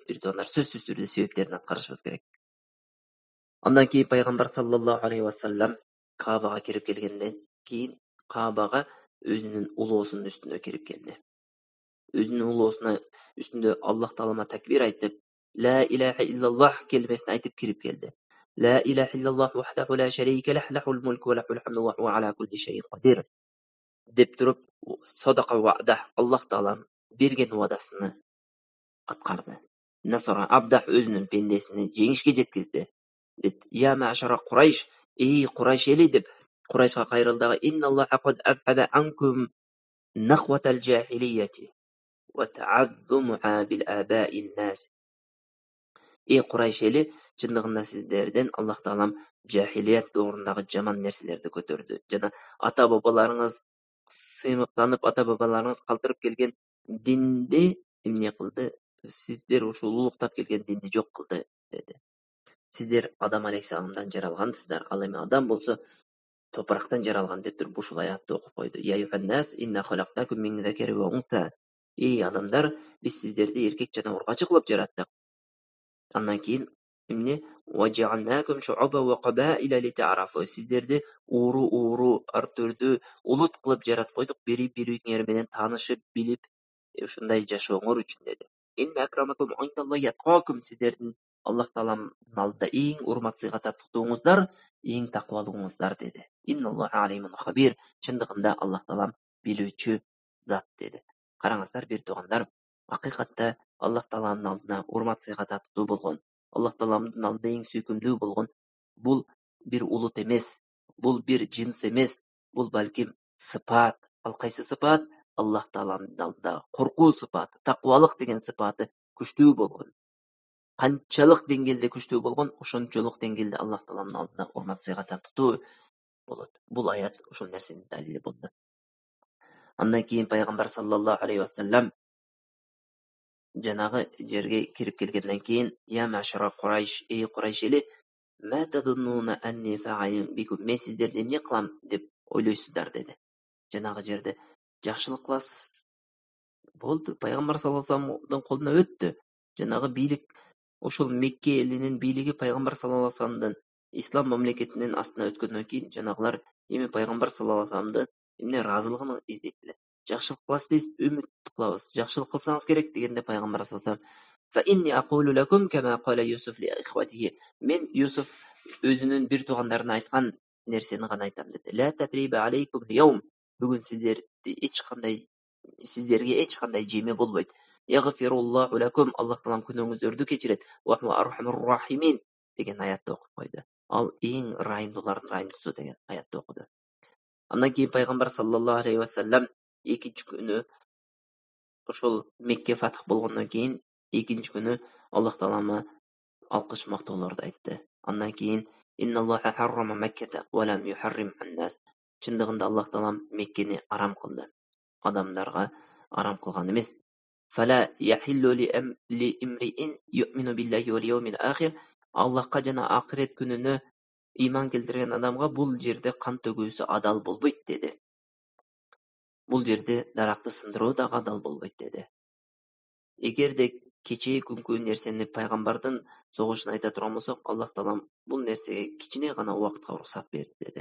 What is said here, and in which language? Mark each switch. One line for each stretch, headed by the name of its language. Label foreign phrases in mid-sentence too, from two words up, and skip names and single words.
Kyrgyz: Бир туугандар, сөзсүз түрдө себептерин аткарышыбыз керек. Андан кийин пайгамбар
Arabic: صلى الله عليه وسلم
Kyrgyz: Каабага кирип келгенден кийин Каабага өзүнүн улоосунун үстүнө кирип келди. Өзүнүн улоосуна үстүндө Аллах Таалама такбир айтып,
Arabic: لا إله إلا الله
Kyrgyz: келмесин айтып кирип келди.
Arabic: لا إله إلا الله وحده لا شريك له له الملك وله الحمد وهو على كل شيء قدير
Kyrgyz: деп туруп,
Arabic: صدق وعده,
Kyrgyz: Аллах Таалам берген уадасыны аткарды.
Arabic: نصر عبده
Kyrgyz: өзүнүн пендесини жеңишке жеткизди. Деп,
Arabic: يا معشر قريش,
Kyrgyz: эй Курайш эли деп Курайшка кайрылды.
Arabic: إن الله قد أذهب عنكم نخوة الجاهلية وتعاظمها بالآباء الناس.
Kyrgyz: Эй Курайш эли, чындыгында сиздерден Аллах Таалам жахилият доорундагы жаман нерселерди көтөрдү. Жана ата бабаларыңыз сыймыктанып, ата бабаларыңыз калтырып келген динди эмне кылды? Сиздер ушул улуктап келген динди жок кылды деди. Сиздер Адам алейхиссаламдан жаралгансыздар, ал эми адам болсо топурактан жаралган деп туруп ушул аятты окуп койду.
Arabic: يا أيها الناس إنا خلقناكم من ذكر وأنثى.
Kyrgyz: Эй адамдар, биз сиздерди эркек жана ургачы кылып жараттык. Андан кийин эмне?
Arabic: وجعلناكم شعوبا وقبائل لتعارفوا.
Kyrgyz: Сиздерди ууру ар түрдүү улут кылып жаратып койдук, бири-бириңер менен таанышып, билип, ушундай жашооңор үчүн деди.
Arabic: إن أكرمكم عند الله أتقاكم.
Kyrgyz: Сиздердин Аллах Таалам алдында эң урмат сыйга таттыктууңуздар, эң такыбалууңуздар деди.
Arabic: إن الله عليم خبير.
Kyrgyz: Чындыгында Аллах Таалам билүүчү зат деди. Караңыздар, бир туугандар,
Uzbek: Haqiqatda Alloh taoloning oldida hurmat-
Kyrgyz: сыйга татытуу болгон,
Uzbek: Alloh taoloning oldida eng
Kyrgyz: сүйкүмдүү болгон бул бир улут эмес, бул бир жинс эмес, бул балким сыпат. Ал кайсы сыпат?
Uzbek: Alloh taoloning oldida
Kyrgyz: коркуу сыпаты, таквалык деген сыпаты күчтүү болгон. Канчалык деңгээлде күчтүү болгон, ошончолук деңгээлде
Uzbek: Alloh taoloning oldida hurmat-
Kyrgyz: сыйга татытуу болот. Бул аят ошол нерсенин далили болду. Андан кийин пайгамбар
Arabic: صلى الله عليه وسلم
Kyrgyz: жанагы жерге кирип келгенден кийин
Arabic: يا معشر قريش,
Kyrgyz: эй Курайш эли,
Arabic: ما تظنون أني فاعل بكم,
Kyrgyz: мен сиздерди эмне кылам деп ойлойсуздар деди. Жанагы жерде жакшылык кыласыз. Болду, пайгамбар
Arabic: صلى الله عليه
Kyrgyz: вассаламдын колуна өттү. Жанагы бийлик ошол Мекке элинин бийлиги пайгамбар
Arabic: صلى الله عليه
Kyrgyz: вассаламдын ислам мамлекетинин астына өткөндөн кийин жанагылар эми пайгамбар
Arabic: صلى الله عليه
Kyrgyz: вассаламдын эмне ыраазылыгын издейтилер. Жакшылык кыласыз дейсиз, үмүт кылабыз. Жакшылык кылсаңыз керек дегенде пайгамбар
Arabic: صلى الله عليه وسلم
Kyrgyz: мен Юсуф өзүнүн бир туугандарына айткан нерсени гана айтам деди.
Arabic: لا تثريب عليكم اليوم.
Kyrgyz: Бүгүн сиздерге эч кандай жеме болбойт.
Arabic: يغفر الله لكم.
Kyrgyz: Аллах таалам күнөөңүздөрдү кечирет.
Arabic: وهو أرحم الراحمين
Kyrgyz: деген аятты окуп койду. Ал эң райымдуулардын райымдуусу деген аятты окуду. Андан кийин пайгамбар
Arabic: صلى الله عليه وسلم
Kyrgyz: экинчи күнү ошол Мекке фатх болгондон кийин экинчи күнү Аллах таалама алкыш мактоолорду айтты. Андан кийин
Arabic: إن الله حرم مكة ولم يحرمها الناس.
Kyrgyz: Чындыгында Аллах таалам Меккени арам кылды. Адамдарга арам кылган эмес.
Arabic: فلا يحل لامرئ يؤمن بالله واليوم الآخر.
Kyrgyz: Аллахка жана акырет күнүнө иман келтирген адамга бул жерде кан төгүүсү адал болбойт деди. Бул жерде даракты сындыруу да адал болбойт деди. Эгерде кечээ күнкү нерсени пайгамбардын согушун айта турган болсок, Аллах таалам бул нерсеге кичине гана убакытка уруксат берди деди.